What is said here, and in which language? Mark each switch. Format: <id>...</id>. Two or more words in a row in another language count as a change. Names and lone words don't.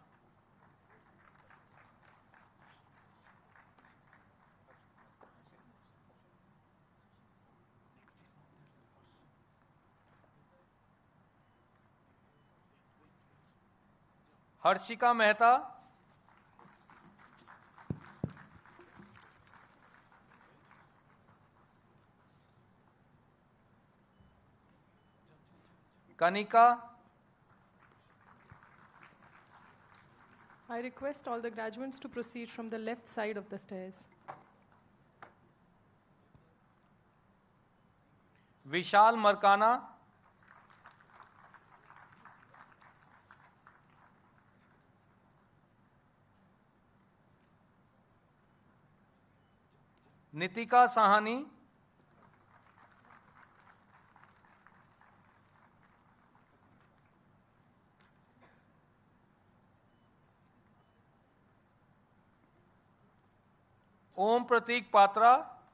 <en>Harshika Mehta, Kanika, I request all the graduates to proceed from the left side of the stairs. Vishal Markana, Nitika Sahani, Om Pratik Patra,</en>